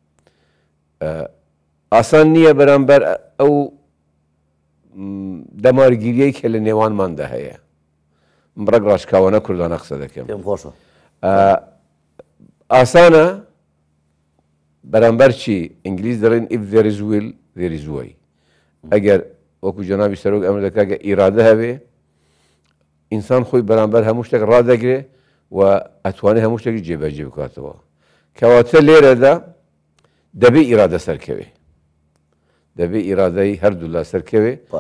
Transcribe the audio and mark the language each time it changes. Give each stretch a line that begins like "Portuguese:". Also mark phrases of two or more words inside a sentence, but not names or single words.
Central Kurdish: ئاسان نییە بەرامبەر ئەو دەمارگیریەی کە لە نێوانماندا هەیە. ڕەگ ڕاشکاوانە کوردانە قسە دەکەم. ئاسانە بەرامبەر چی؟ ئینگلیز دەڵێن
English: if there is will there is way.
Central Kurdish: ئەگەر وەکو جەنابی سەرۆک ئەمریکا کە ئیرادە هەبێ ئینسان خۆی بەرامبەر هەموو شتێک ڕادەگرێ و ئەتوانێت هەموو شتێکی جێبەجێ بکاتەوە. کەواتە لێرەدا دەبێ ئیرادە سەرکەوێ، دەبێ ئیرادەی هەردوو لا سەرکەوێ.